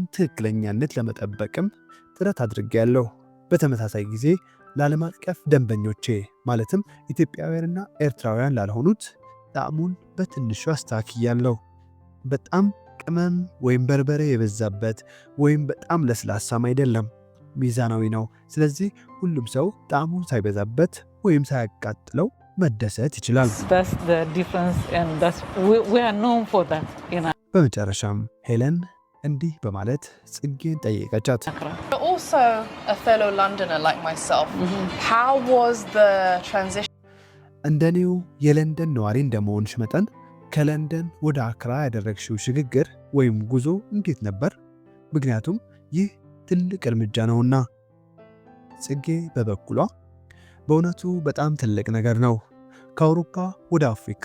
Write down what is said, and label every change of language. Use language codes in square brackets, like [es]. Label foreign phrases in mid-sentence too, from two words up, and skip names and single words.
[am] ትክክለኛነት ለመጠበቅም ጥረት አድርጌያለሁ። በተመሳሳይ ጊዜ ለዓለም አቀፍ ደንበኞቼ ማለትም ኢትዮጵያውያንና ኤርትራውያን ላልሆኑት ጣዕሙን በትንሹ አስተካክያለሁ። በጣም ቅመም ወይም በርበሬ የበዛበት ወይም በጣም ለስላሳም አይደለም፣ ሚዛናዊ ነው። ስለዚህ ሁሉም ሰው ጣዕሙ ሳይበዛበት ወይም ሳያቃጥለው መደሰት ይችላል። [en] that's the difference and we are known for that in [am] በመጨረሻም ሄለን እንዲህ በማለት ጽጌን ጠየቀቻት። [en] Accra. You're also a fellow Londoner like myself. How was the transition? [am] እንደኔው የለንደን ነዋሪ እንደመሆንሽ መጠን ከለንደን ወደ አክራ ያደረግሽው ሽግግር ወይም ጉዞ እንዴት ነበር? ምክንያቱም ይህ ትልቅ እርምጃ ነውና። ጽጌ በበኩሏ በእውነቱ በጣም ትልቅ ነገር ነው። ከአውሮፓ ወደ አፍሪካ